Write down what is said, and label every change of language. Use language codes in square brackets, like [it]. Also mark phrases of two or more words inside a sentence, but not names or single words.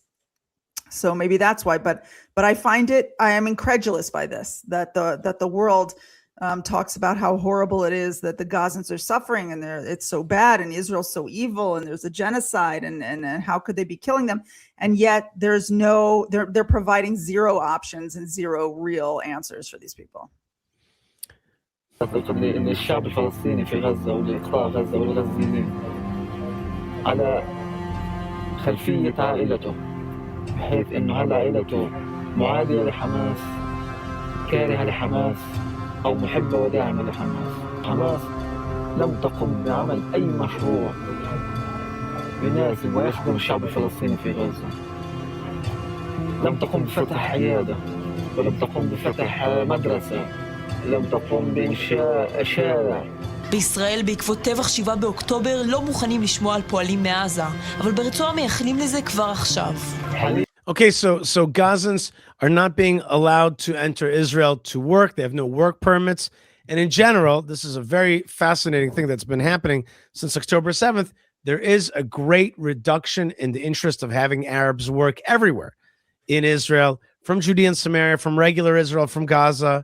[en] So maybe that's why, but I am incredulous by this, that the world talks about how horrible it is that the Gazans are suffering and it's so bad and Israel's so evil and there's a genocide and how could they be killing them? And yet they're providing zero options and zero real answers for these people. [ar] إن الشعب الفلسطيني في غزة ولقطاع غزة والغزيين على خلفية عائلته، بحيث إنه هل عائلته معادية لحماس، كارهة لحماس، أو محبة وداعمة لحماس. حماس لم تقم بعمل أي مشروع يناسب ويخدم الشعب الفلسطيني في غزة. لم تقم بفتح عيادة، ولم تقم بفتح مدرسة، لم تقم بإنشاء شارع. [he] בישראל בעקבות טבח 7 באוקטובר לא מוכנים לשמוע על פועלים מעזה, אבל ברצועה מייחלים לזה כבר עכשיו. [en] Okay, so Gazans are not being allowed to enter Israel to work. They have no work permits. And in general, this is a very fascinating thing that's been happening since October 7th. There is a great reduction in the interest of having Arabs work everywhere in Israel, from Judea and Samaria, from regular Israel, from Gaza.